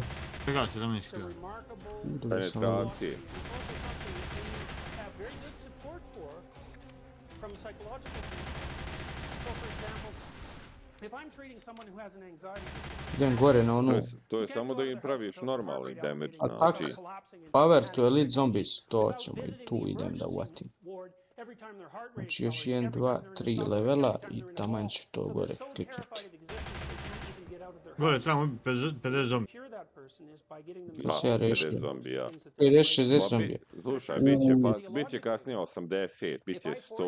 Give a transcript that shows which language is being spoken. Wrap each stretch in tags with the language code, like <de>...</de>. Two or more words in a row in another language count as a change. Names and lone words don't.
<sr>Čega 17.000? Penetracije. Idem gore na onu... To je samo da im praviš normalni damage, Attack znači.</sr> <en>power to elite zombies,</en> <sr>to ćemo i tu idem da uvatim. Znači još 1, 2, 3 levela i taman ću to gore kliknuti. Gore trebamo ubiti 50 zombi. To se ja rešio. 50 zombija. I reši 60 zombija. Slušaj, bit će kasnije 80, bit će 100,</sr>